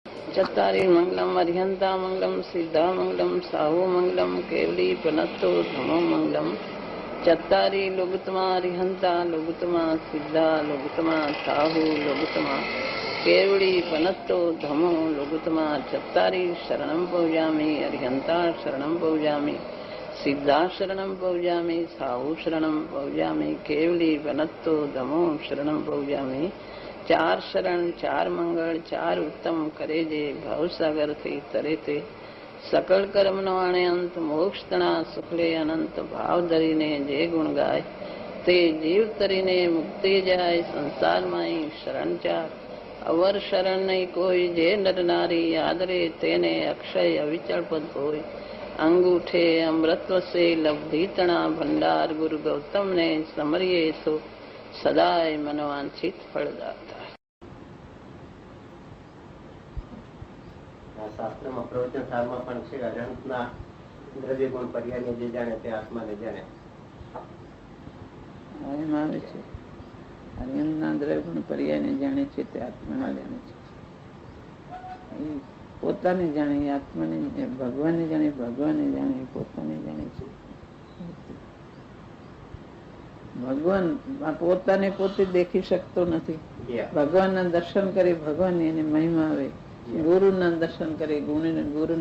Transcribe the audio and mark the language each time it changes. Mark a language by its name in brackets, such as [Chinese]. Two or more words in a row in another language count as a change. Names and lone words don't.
[Prakrit languages] चत्तारि मंगलम अर्हंता मंगलम सिद्धा मंगलम साहू मंगलम केवली पनत्तो धमो मंगलम चत्तारि लोगुतमा अर्हंता लोगुतमा सिद्धा लोगुतमा साहू लोगुतमा केवली पनत्तो धमो लोगुतमा चत्तारि शरणं पौजामि अर्हंता शरणं पौजामि सिद्धा शरणं पौजामि साहू शरणं पौजामि केवली पनत्तो धमो शरणं पौजामि [Gujarati] ચાર શરણ ચાર મંગલ ચાર ઉત્તમ કરે જે ભવસાગર થી તરે તે સકલ કર્મ નો આણે અંત મોક્ષ તણા સુખલે અનંત ભાવ ધરીને જે ગુણ ગાય તે જીવ તરીને મુક્તિ જાય સંસાર માઈ શરણ ચાર અવર શરણ નહીં કોઈ જે નર નારી આદરે તેને અક્ષય અવિચલ પદ હોય અંગૂઠે અમૃતવ સે લબ્ધિ તણા ભંડાર ગુરુ ગૌતમ ને સમરિયે સો સદાય મનવાંછિત ફલદાતા। શાસ્ત્રમાં પ્રવચન સારમાં પણ છે અનંતના દ્રવ્ય ગુણ પર્યાયને જે જાણે તે આત્માને જાણે એમ આવે છે અનંતના દ્રવ્ય ગુણ પર્યાયને જાણે છે તે આત્માને જાણે છે એ પોતાને જાણે આત્માને ભગવાનને જાણે ભગવાનને જાણે પોતાને જાણે છે ભગવાન પોતાને પોતે દેખી શકતો નથી ભગવાનના દર્શન કરી ભગવાનની એને મહિમા આવે ગુરુના દર્શન કરે ગુરુની